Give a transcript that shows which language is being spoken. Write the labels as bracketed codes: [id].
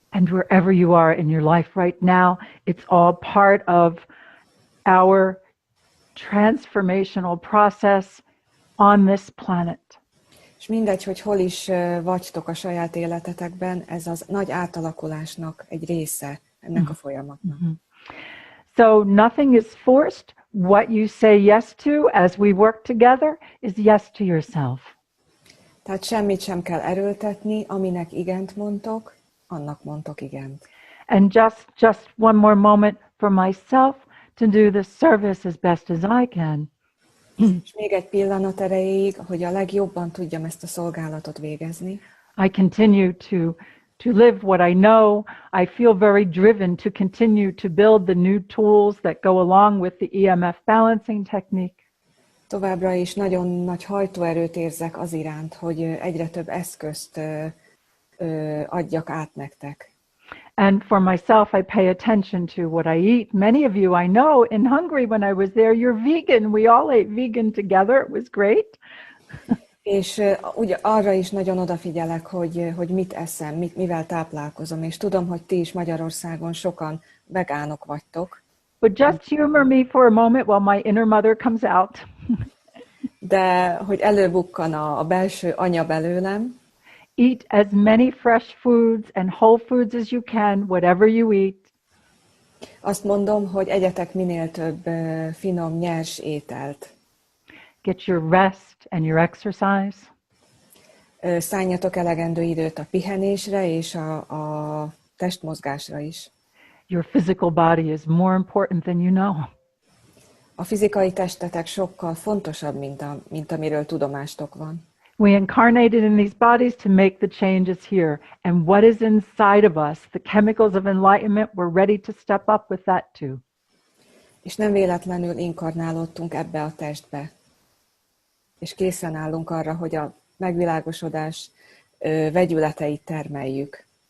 [en] And wherever you are in your life right now, it's all part of our transformational process on this planet. [hu] És mindegy, hogy hol is vagytok a saját életetekben, ez az nagy átalakulásnak egy része ennek a folyamatnak. [en] So nothing is forced. What you say yes to as we work together is yes to yourself. [hu] Tehát semmit sem kell erőltetni, aminek igent mondtok, annak mondtok igent. [en] And just one more moment for myself to do the service as best as I can. [hu] És még egy pillanat erejéig, hogy a legjobban tudjam ezt a szolgálatot végezni. [en] I continue to live what I know. I feel very driven to continue to build the new tools that go along with the EMF balancing technique. [hu] Továbbra is nagyon nagy hajtóerőt érzek az iránt, hogy egyre több eszközt adjak át nektek. [en] And for myself, I pay attention to what I eat. Many of you I know in Hungary when I was there, you're vegan. We all ate vegan together. It was great. [hu] És ugye arra is nagyon odafigyelek, hogy mit eszem, mivel táplálkozom, és tudom, hogy ti is Magyarországon sokan vegánok vagytok. [en] But just humor me for a moment while my inner mother comes out. [hu] De hogy előbukkan a belső anya belőlem. [en] Eat as many fresh foods and whole foods as you can, whatever you eat. [hu] Azt mondom, hogy egyetek minél több finom, nyers ételt. [en] Get your rest and your exercise. [hu] Szálljatok elegendő időt a pihenésre és a testmozgásra is. [en] Your physical body is more important than you know. [hu] A fizikai testetek sokkal fontosabb, mint amiről tudomástok van. [en] We incarnated in these bodies to make the changes here. And what is inside of us, the chemicals of enlightenment, we're ready to step up with that too. [hu] És nem véletlenül inkarnálódtunk ebbe a testbe. És készen állunk arra, hogy a megvilágosodás vegyületeit termeljük.